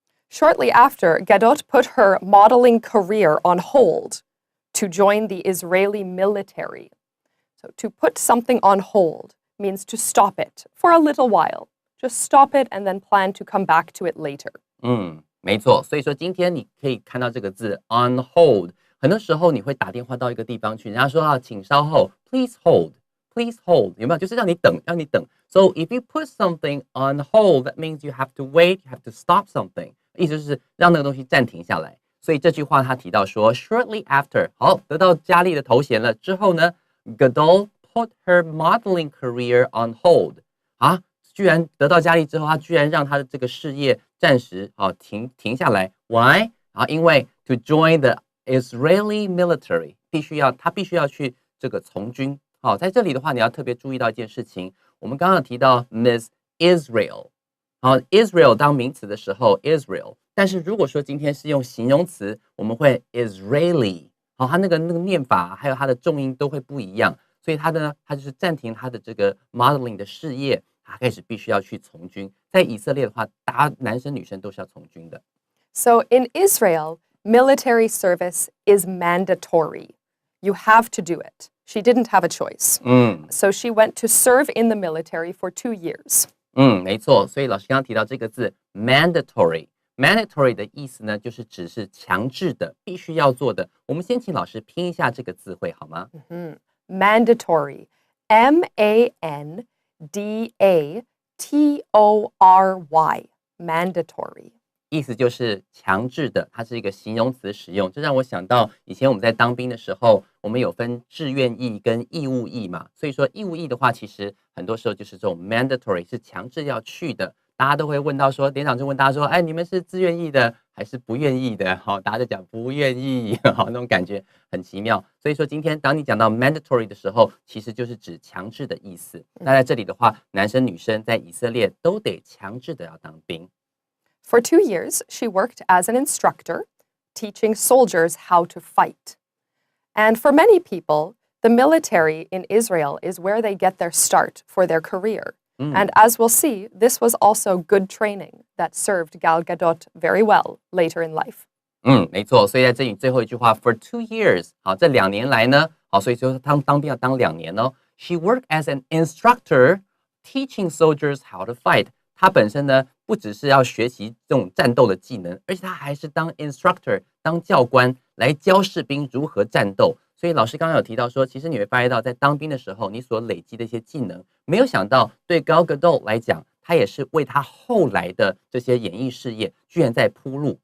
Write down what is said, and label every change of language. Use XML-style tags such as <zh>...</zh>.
<en>Shortly after, Gadot put her modeling career on hold to join the Israeli military. So to put something on hold means to stop it for a little while. Just stop it and then plan to come back to it later.</en> <zh>没错。所以说今天你可以看到这个字 on hold， 很多时候你会打电话到一个地方去，人家说请稍后 ，</zh> <en>please hold，please hold，</en> <zh>有没有？就是让你等。</zh> <en>So if you put something on hold, that means you have to wait, you have to stop something。</en> <zh>意思就是让那个东西暂停下来。所以这句话他提到说 ，</zh> <en>shortly after，</en> <zh>好，得到佳丽的头衔了之后呢 ，</zh> <en>Gadot put her modeling career on hold。</en> <zh>居然得到佳丽之后，他居然让他的这个事业暂时停下来。</zh> <en>Why？</en> <zh>因为</zh> <en>to join the Israeli military，</en> <zh>他必须要去这个从军。在这里的话，你要特别注意到一件事情，我们刚刚提到 Miss Israel。 Israel 当名词的时候 Israel， 但是如果说今天是用形容词，我们会 Israeli， 它那个念法还有它的重音都会不一样，所以他就是暂停他的这个 modeling 的事业，他开始必须要去从军。在以色列的话，男生女生都是要从军的。</zh> <en>So in Israel, military service is mandatory. You have to do it. She didn't have a choice. So she went to serve in the military for 2 years.</en> <zh>没错。所以老师刚刚提到这个字 mandatory。mandatory 的意思呢，就是指是强制的，必须要做的。我们先请老师拼一下这个字汇好吗</zh> <en>？Mandatory, M-A-N-D-A-T-O-R-Y, mandatory。</en> <zh>意思就是强制的，它是一个形容词使用。这让我想到以前我们在当兵的时候，我们有分志愿役跟义务役嘛。所以说义务役的话，其实很多时候就是这种 mandatory 是强制要去的。大家都会问到说，连长就问大家说，哎，你们是自愿役的还是不愿意的？大家就讲不愿意，那种感觉很奇妙。所以说今天当你讲到 mandatory 的时候，其实就是指强制的意思。那在这里的话，男生女生在以色列都得强制的要当兵。</zh> <en>For 2 years, she worked as an instructor, teaching soldiers how to fight. And for many people, the military in Israel is where they get their start for their career. And as we'll see, this was also good training that served Gal Gadot very well later in life.</en> <zh>没错。所以在这里最后一句话 ，</zh> <en>for 2 years，</en> <zh>这2年来呢，所以说当兵要当2年哦。</zh> <en>She worked as an instructor, teaching soldiers how to fight。</en> <zh>他本身呢，不只是要学习这种战斗的技能，而且他还是当 instructor， 当教官来教士兵如何战斗。所以老师刚刚有提到说，其实你会发现到，在当兵的时候，你所累积的一些技能，没有想到对 Gal Gadot 来讲，他也是为他后来的这些演艺事业居然在铺路。</zh>